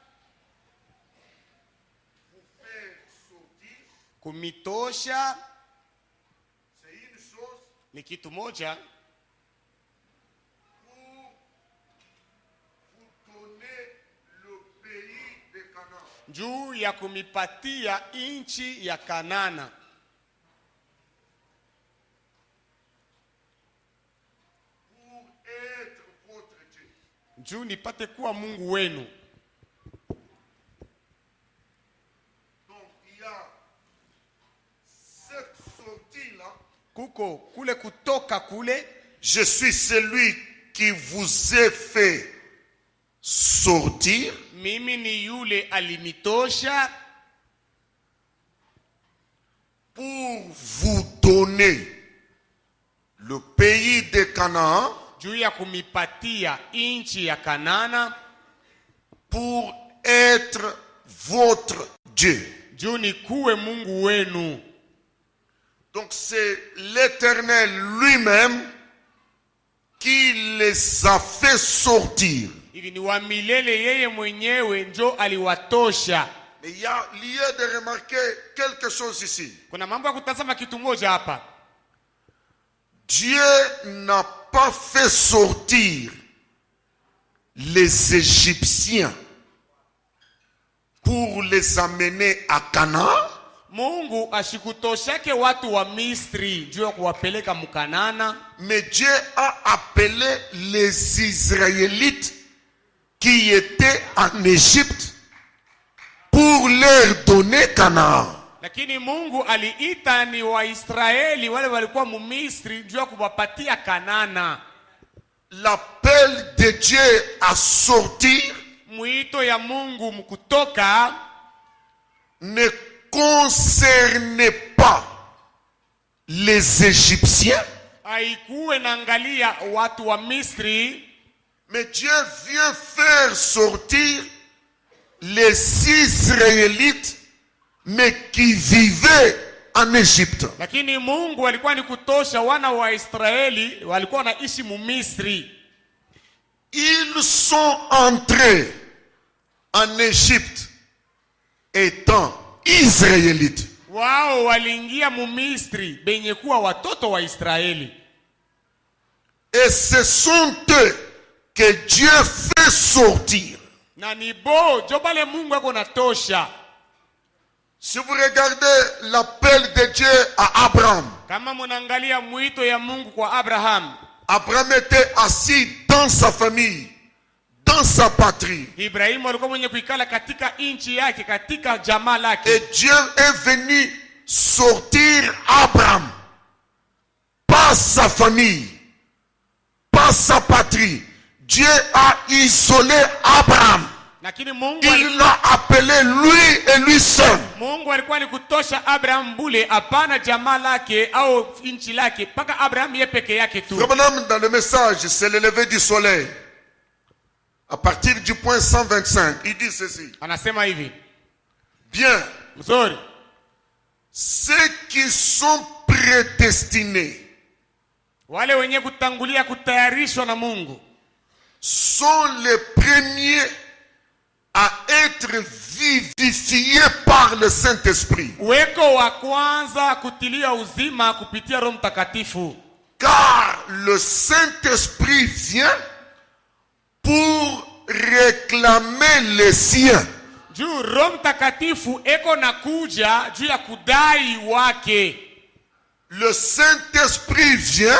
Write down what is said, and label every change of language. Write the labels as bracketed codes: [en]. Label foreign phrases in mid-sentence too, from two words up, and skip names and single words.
[sw] kumitosha ni kitu moja, juu ya kumipatia inchi ya Kanana, juu nipate kuwa Mungu wenu. Kuko kule kutoka kule, [fr] je suis celui qui vous ai fait sortir. [sw] Mimi ni yule alinitosha [fr] pour vous donner le pays de Canaan, [sw] juu ya kumipatia inchi ya Kanana, [fr] pour être votre Dieu. [sw] juu nikuwe Mungu wenu. [fr] Donc c'est l'Éternel lui-même qui les a fait sortir. [sw] Hivi ni wa milele, yeye mwenyewe njo aliwatosha. [fr] Mais il y a lieu de remarquer quelque chose ici. [sw] Kuna mambo ya kutazama kitu moja hapa. [fr] Dieu n'a pas fait sortir les Égyptiens pour les amener à Canaan. [sw] Mungu ashikutoshake watu wa Misri juu ya kuwapeleka Mkanana. [fr] Mais Dieu a appelé les Israélites qui étaient en Égypte pour leur donner Canaan. [sw] Lakini Mungu aliita ni Waisraeli wale walikuwa mu Misri juu ya kuwapatia Kanana. [fr] L'appel de Dieu à sortir [sw] Mwito ya Mungu mkutoka [fr] ne concernait pas les Égyptiens, [sw] haikuwe naangalia watu wa Misri, [fr] mais Dieu vient faire sortir les Israélites mais qui vivaient en Égypte. [sw] lakini Mungu alikuwa ni kutosha wana wa Israeli walikuwa wanaishi mu Misri. [fr] Ils sont entrés en Égypte étant Israélites. [sw] Wao waliingia mu Misri benye kuwa watoto wa Israeli. [fr] Et ce sont eux que Dieu fait sortir. [sw] Na ni bo jobale Mungu ako natosha. [fr] Si vous regardez l'appel de Dieu à Abraham, [sw] Kama munaangalia mwito ya Mungu kwa Abraham, [fr] Abraham était assis dans sa famille, dans sa patrie. [sw] Ibrahimu alikuwa mwenye kuikala katika inchi yake, katika jamaa lake. [fr] Et Dieu est venu sortir Abraham, pas sa famille, pas sa patrie. Dieu a isolé Abraham. [sw] Lakini Mungu [fr] Il l'a appelé lui et lui seul. [sw] Mungu alikuwa ni kutosha Abraham bule, hapana jamaa lake au inchi lake, paka Abraham yeye peke yake tu. [fr] Dans le message, c'est le lever du soleil. À partir du point 125, il dit ceci. [sw] Anasema hivi. [fr] Bien. [sw] Mzuri. [fr] Ceux qui sont prédestinés [sw] Wale wenye kutangulia kutayarishwa na Mungu [fr] sont les premiers à être vivifiés par le Saint-Esprit. [sw] Weko wa kwanza kutilia uzima kupitia Roho Mtakatifu. [fr] Car le Saint-Esprit vient pour réclamer les siens. [sw] Juu Roho Mtakatifu eko nakuja juu ya kudai wake. [fr] Le Saint-Esprit vient